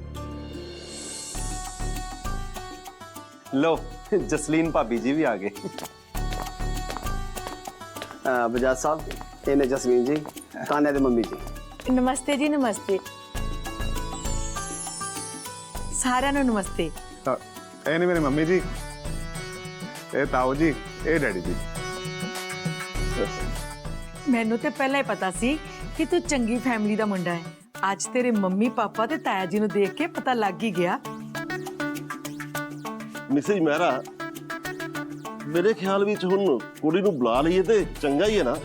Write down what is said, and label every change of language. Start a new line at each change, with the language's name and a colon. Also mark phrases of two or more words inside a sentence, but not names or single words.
Punjabi: ਲੋ ਜਸਲੀਨ ਭਾਬੀ ਜੀ ਵੀ ਆ ਗਏ। ਬਜਾਜ ਸਾਹਿਬ, ਇਹਨੇ ਜਸਮੀਨ ਜੀ, ਤਾਨਿਆ ਦੇ ਮੰਮੀ ਜੀ। ਨਮਸਤੇ ਜੀ, ਨਮਸਤੇ ਸਾਰਿਆਂ ਨੂੰ, ਨਮਸਤੇ। ਏਨੇ ਮੇਰੇ ਮੰਮੀ ਜੀ, ਏ ਤਾਊ ਜੀ, ਏ ਡੈਡੀ ਜੀ। ਮੈਨੂੰ ਤੇ ਪਹਿਲਾਂ ਹੀ ਪਤਾ ਸੀ ਕਿ ਤੂੰ ਚੰਗੀ ਫੈਮਿਲੀ ਦਾ ਮੁੰਡਾ ਹੈ। ਅੱਜ ਤੇਰੇ ਮੰਮੀ ਪਾਪਾ ਤੇ ਤਾਇਆ ਜੀ ਨੂੰ ਦੇਖ ਕੇ ਪਤਾ ਲੱਗ ਹੀ ਗਿਆ। ਮਿਸਿਸ ਮਹਿਰਾ, ਮੇਰੇ ਖਿਆਲ ਵਿੱਚ ਹੁਣ ਕੁੜੀ ਨੂੰ ਬੁਲਾ ਲਈਏ ਤੇ ਚੰਗਾ ਹੀ ਹੈ ਨਾ।